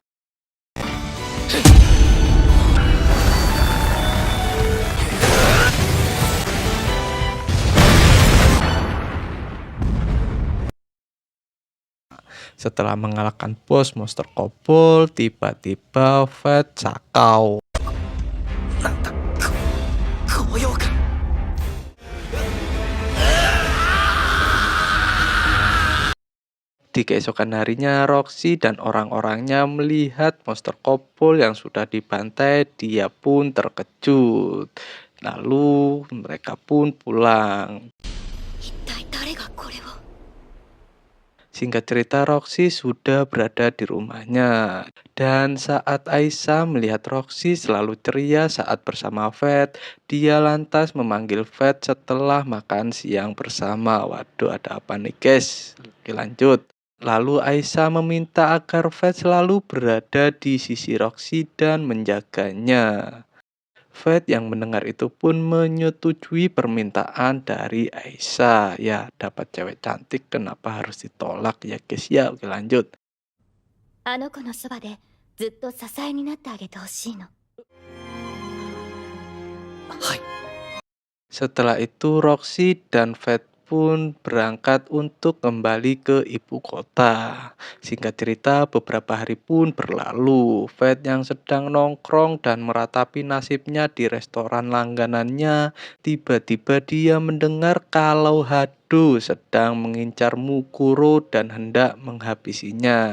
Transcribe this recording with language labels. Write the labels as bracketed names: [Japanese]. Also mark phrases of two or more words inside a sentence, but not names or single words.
[Indonesian] Setelah mengalahkan bos monster kobold, tiba-tiba Fate sakau. [Japanese] なんだ、この妖怪。 [Indonesian] Di keesokan harinya, Roxy dan orang-orangnya melihat monster kobold yang sudah dibantai. Dia pun terkejut. Lalu mereka pun pulang. [Japanese] 一体誰がこれを。 [Indonesian] Singkat cerita, Roxy sudah berada di rumahnya. Dan saat Aisyah melihat Roxy selalu ceria saat bersama Fate, dia lantas memanggil Fate setelah makan siang bersama. Waduh, ada apa nih guys? Oke, lanjut. Lalu Aisyah meminta agar Fate selalu berada di sisi Roxy dan menjaganya. Fate yang mendengar itu pun menyetujui permintaan dari Aisyah. Ya, dapat cewek cantik, kenapa harus ditolak ya guys ya? Oke, lanjut. [Japanese] あの子のそばでずっと支えになってあげてほしいの。はい。 [Indonesian] Setelah itu Roxy dan Fate pun berangkat untuk kembali ke ibu kota. Singkat cerita, beberapa hari pun berlalu. Fate yang sedang nongkrong dan meratapi nasibnya di restoran langganannya, tiba-tiba dia mendengar kalau Hado sedang mengincar Mukuro dan hendak menghabisinya.